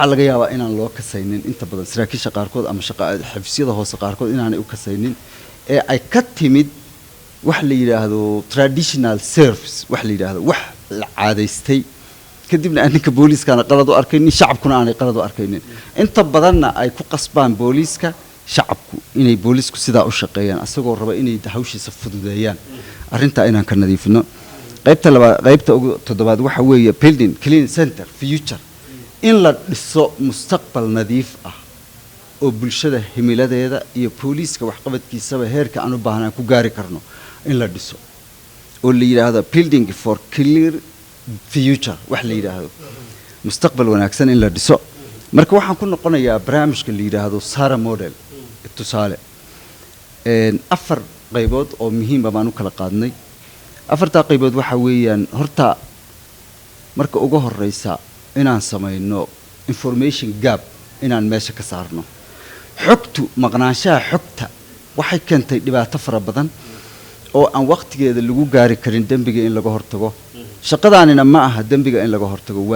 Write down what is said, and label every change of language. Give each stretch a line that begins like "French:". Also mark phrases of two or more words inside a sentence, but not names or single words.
Somali: laga yaabaa inaan loo kasaynin inta badan saraakiisha qaarkood ama xafiisyada hoose qaarkood inaanay u kasaynin ee ay ka timid wax la yidhaahdo
English: traditional service
Somali: wax la yidhaahdo wax la caadaystay kadibna ninka booliiskana qalad u arkaynin shacabkuna aanay qalad u arkaynin inta badanna ay ku qasbaan booliiska shacabku inay booliisku sidaa u shaqeeyaan asagoo raba inay hawshiisa fududeeyaan arrintaa inaan ka nadiifino qaybta ugu toddobaad waxa weeye
English: building clean center future
Somali: in la dhiso mustaqbal nadiif ah oo bulshada himiladeeda iyo booliiska waxqabadkiisaba heerka aan u baahnaan ku gaari karno in la dhiso oo la yidhaahdo
English: building for clear future
Somali: wax la yidhaahdo mustaqbal wanaagsan in la dhiso marka waxaan ku noqonayaa barnaamijka la yidhaahdo sara model tusaale afar qaybood oo muhiima baan u kala qaadnay afartaa qaybood waxa weeyaan horta marka ugu horeysa inaan samayno
English: information gap
Somali: inaan meesha ka saarno xogtu maqnaanshaha xogta waxay keentay dhibaato fara badan oo aan waqtigeeda lagu gaari karin dembiga in laga hortago shaqadaanina ma aha dembiga in laga hortago waa